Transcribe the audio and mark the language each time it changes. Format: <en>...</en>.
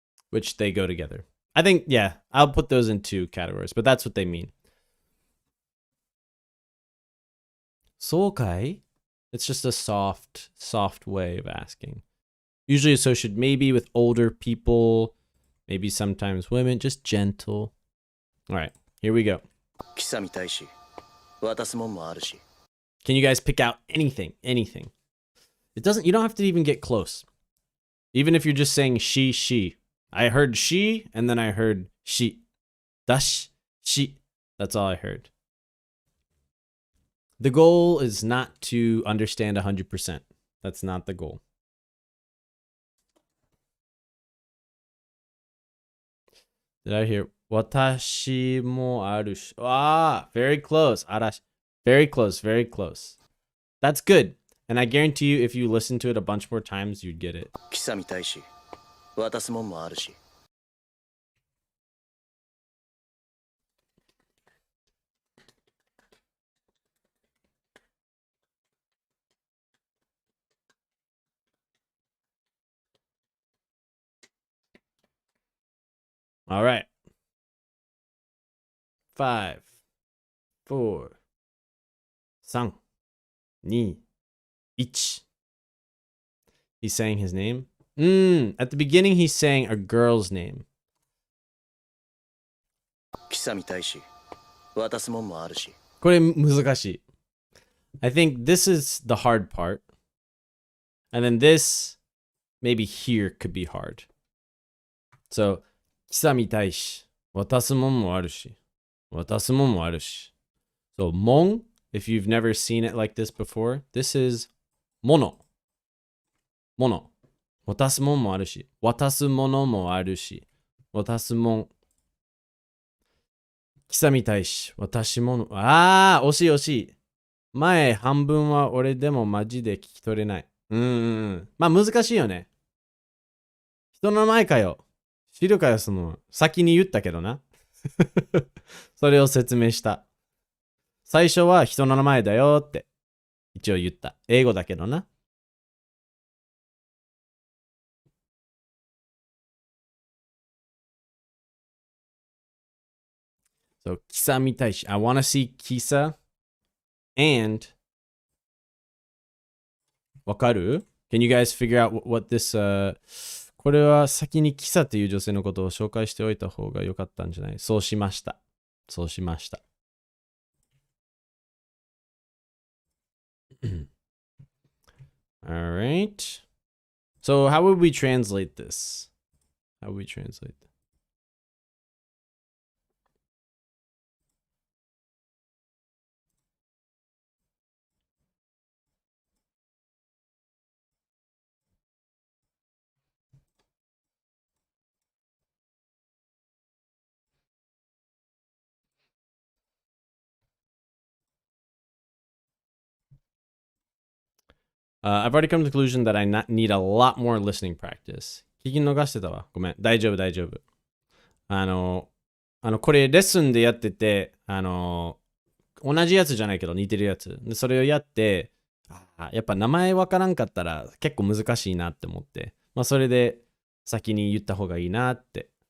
<en>Which they go together. I think, yeah, I'll put those in two categories, but that's what they mean. Sokai? It's just a soft way of asking. Usually associated maybe with older people, maybe sometimes women, just gentle. All right, here we go.</en> <ja>記者みたいし、渡すもんもあるし。</ja> <en>Can you guys pick out anything? Anything. You don't have to even get close. Even if you're just saying she. I heard she, and then I heard she. Dash, she. That's all I heard. The goal is not to understand 100%. That's not the goal. Did I hear watashi mo aru shi? Ah, very close. Arashi. Very close, very close. That's good. And I guarantee you, if you listen to it a bunch more times, you'd get it.</en> <ja>記者みたいし、渡すもんもあるし。</ja> <en>All right. 5, 4, 3, 2, 1. He's saying his name. At the beginning, he's saying a girl's name.</en> <ja>記者みたいし、渡すもんもあるし。これ難しい.</ja> <en>I think this is the hard part. And then this, maybe here could be hard.</en> <ja>So, 記者みたいし、渡すもんもあるし。渡すもんもあるし.</ja> <en>So, もん, if you've never seen it like this before, this is もの。</en> <ja>もの。渡すもんもあるし。渡すものもあるし。渡すもん。記者みたいし。渡しもの。惜しい惜しい。前半分は俺でもマジで聞き取れない。まあ難しいよね。人の前かよ。知るかよ、その。先に言ったけどな。それを説明した。最初は人の名前だよって一応言った。英語だけどな。</ja> <en>So,</en> <ja>キサ見たいし。</ja> <en>I wanna see Kisa and</en> <ja>わかる？</ja> <en>Can you guys figure out what this,</en> <ja>これは先にキサという女性のことを紹介しておいた方が良かったんじゃない？そうしました。そうしました。</ja> <en>Alright. So, how would we translate this? How would we translate this? I've already come to the conclusion that I need a lot more listening practice.</en> <ja>聞き逃してたわ。ごめん。大丈夫、大丈夫。これレッスンでやってて、同じやつじゃないけど似てるやつ。で、それをやって、やっぱ名前わからんかったら結構難しいなって思って。まあそれで先に言った方がいいなって。</ja>